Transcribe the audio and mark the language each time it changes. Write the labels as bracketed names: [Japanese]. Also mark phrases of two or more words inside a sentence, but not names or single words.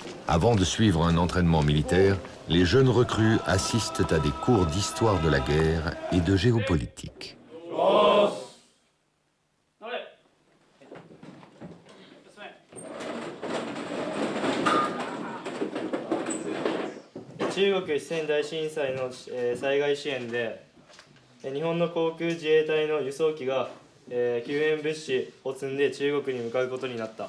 [French] Avant de suivre un entraînement militaire, les jeunes recrues assistent à des cours d'histoire de la guerre et de géopolitique. [Japanese] 中国四川大震災の災害支援で日本の航空自衛隊の輸送機が救援物資を積んで中国に向かうことになった。